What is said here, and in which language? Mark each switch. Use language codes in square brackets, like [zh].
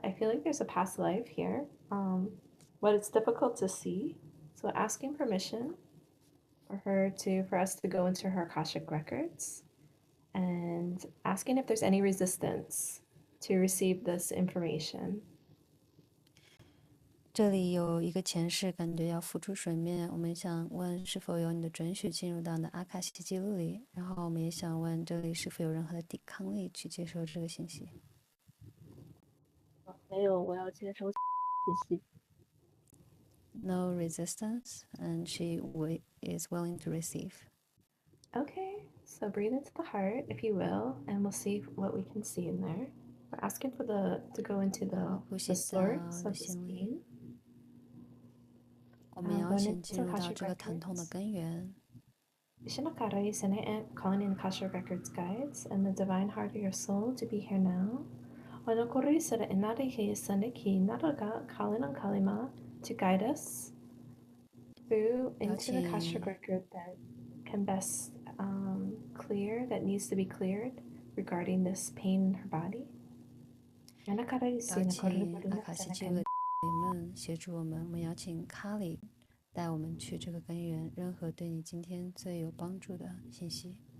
[en] I feel like there's a past life here. But it's difficult to see. So asking permission for us to go into her Akashic records and asking if there's any resistance to receive this information. [zh] 这里有一个前世，感觉要浮出水面。我们想问是否有你的准许进入到你的阿卡西记录里，然后我们也想问这里是否有任何的抵抗力去接受这个信息。没有，我要接收信息。 [en] No resistance, and she is willing to receive. Okay, so breathe into the heart, if you will, and we'll see what we can see in there. We're asking for to go into the source of this pain. [zh] 我们邀请进入到这个疼痛的根源。 [en] Shinakara Sene calling in Akashic Records guides and the divine heart of your soul to be here now. Wanakori Sera Inari He Saneki Naraga calling on Kalima to guide us through into the Akashic record that can best clear, that needs to be cleared regarding this pain in her body. [zh] 邀请阿卡西记录灵们协助我们，我们邀请卡里带我们去这个根源，任何对你今天最有帮助的信息。